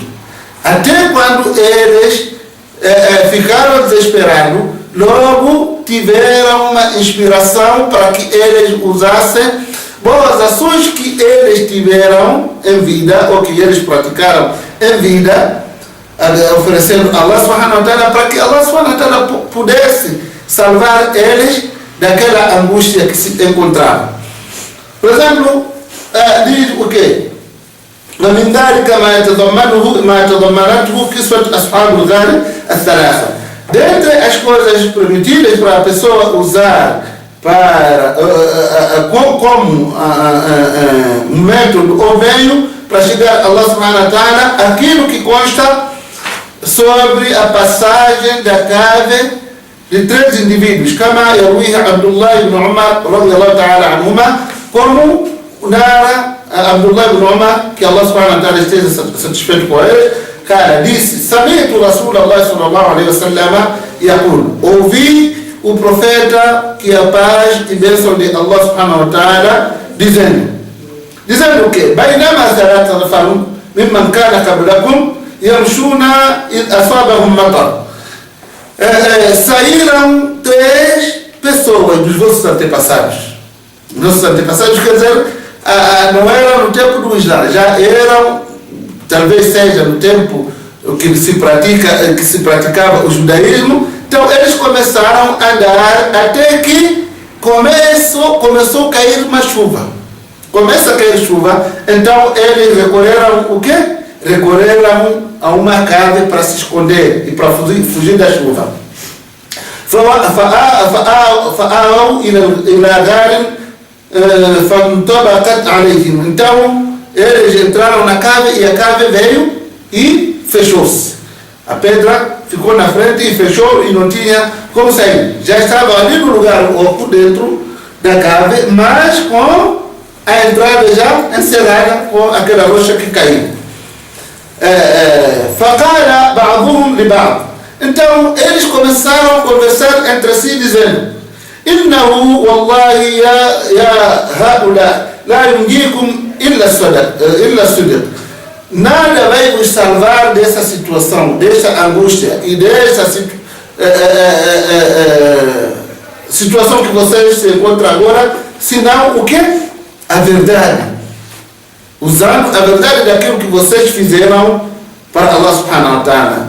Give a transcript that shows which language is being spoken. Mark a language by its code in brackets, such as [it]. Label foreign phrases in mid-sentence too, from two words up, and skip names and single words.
[pt] Até quando eles ficaram desesperados, logo tiveram uma inspiração para que eles usassem boas ações que eles tiveram em vida, ou que eles praticaram em vida, oferecendo a Allah [ar] سبحانه وتعالى, [pt] para que Allah [ar] سبحانه وتعالى [pt] pudesse salvar eles daquela angústia que se encontravam. Por exemplo, diz o quê? [ar] ومن ذلك ما تضمنته قصة أصحاب الغار الثلاثة. [pt] Dentre as coisas permitidas para a pessoa usar para como um método ou meio para chegar a Allah [ar] سبحانه و [pt] ta'ala, aquilo que consta sobre a passagem da cave de 3 indivíduos, [ar] كما يرويه عبد الله بن عمر رضي الله تعالى عنهما, [pt] como narra Abdullah ibn Umar, que Allah [ar] سبحانه وتعالى [pt] esteja satisfeito com ele, cara, disse: [ar] سمعت رسول الله صلى الله عليه وسلم يقول, [pt] ouvi o profeta, que a paz e bênção de Allah [ar] سبحانه وتعالى, [pt] dizendo: dizendo o quê? [ar] بينما ثلاثة نفر ممن كان قبلكم يمشون إذ أصابهم مطر. [pt] Saíram 3 pessoas dos vossos antepassados. Nossos antepassados, quer dizer, não era no tempo do Islã, já eram, talvez seja no tempo que se praticava o judaísmo. Então eles começaram a andar até que começou a cair uma chuva. Começa a cair chuva, então eles recorreram o quê? Recorreram a uma cave para se esconder e para fugir da chuva. [ar] فآووا إلى غار فانطبقت عليهم. [pt] Então eles entraram na cave e a cave veio e fechou-se. A pedra ficou na frente e fechou e não tinha como sair. Já estava ali no lugar oco dentro da cave, mas com a entrada já encerrada com aquela rocha que caiu. [ar] فقال بعضهم لبعض. [pt] Então eles começaram a conversar entre si dizendo: [ar] إنه والله يا هؤلاء لا ينجيكم إلا الصدق. [pt] Nada vai vos salvar dessa situação, dessa angústia e dessa situação que vocês se encontram agora, senão o quê? A verdade. Usando a verdade daquilo que vocês fizeram para Allah [ar] سبحانه وتعالى.